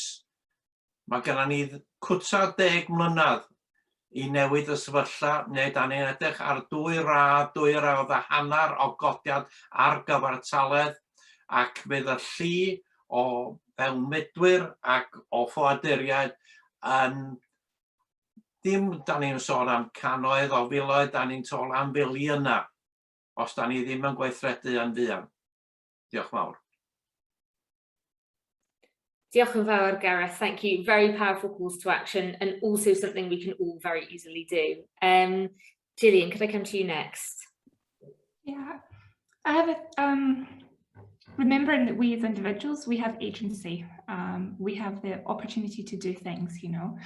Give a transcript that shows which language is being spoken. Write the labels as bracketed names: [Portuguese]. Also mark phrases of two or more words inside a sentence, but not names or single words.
[Welsh] Mae gennym ni cwta 10 mlynedd I newid y sefyllfa, neu da ni'n edrych ar 2 radd a hanner o godiad ar gyfartaledd, ac fydd y llu o ddelmedwyr ac o ffoaduriaid dim da ni'n sôn am cannoedd o filoedd, da ni'n sôn am filiynau os da ni ddim yn gweithredu yn fuan. Diolch mawr. Diolch yn fawr, Gareth. [English] Thank you. Very powerful calls to action and also something we can all very easily do. Gillian, could I come to you next? Yeah, I have remembering that we as individuals, we have agency. We have the opportunity to do things, you know.